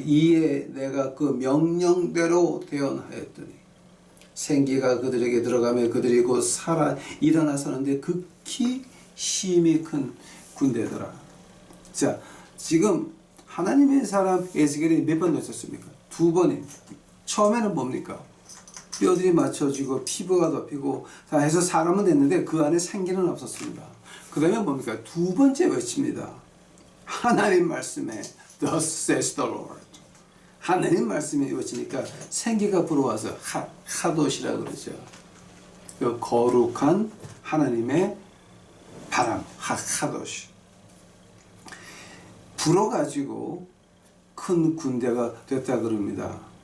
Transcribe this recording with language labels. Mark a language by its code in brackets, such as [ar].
[ko] 이에 내가 그 명령대로 대언하였더니 생기가 그들에게 들어가며 그들이 곧 살아 일어나서는데 극히 힘이 큰 군대더라. 자, 지금 하나님의 사람 에스겔이 몇 번 놓쳤습니까? 2번입니다. 처음에는 뭡니까? 뼈들이 맞춰지고 피부가 덮이고 다 해서 사람은 됐는데 그 안에 생기는 없었습니다. 그 다음에 뭡니까? 2번째 외칩니다. 하나님 말씀에 [en] Thus says the Lord. [ko] 하나님 말씀에 외치니까 생기가 불어와서 하도시라 그러죠. 그 거룩한 하나님의 바람 하도시. 불어가지고 큰 군대가 됐다 그럽니다.